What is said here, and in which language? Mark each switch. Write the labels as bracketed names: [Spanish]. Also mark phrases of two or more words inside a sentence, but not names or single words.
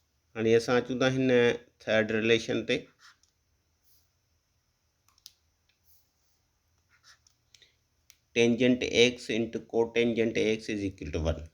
[Sindhi] हाणे असां अचूं था हिन [English] third relation [Sindhi] ते। [English] tangent x into cotangent x is equal to 1.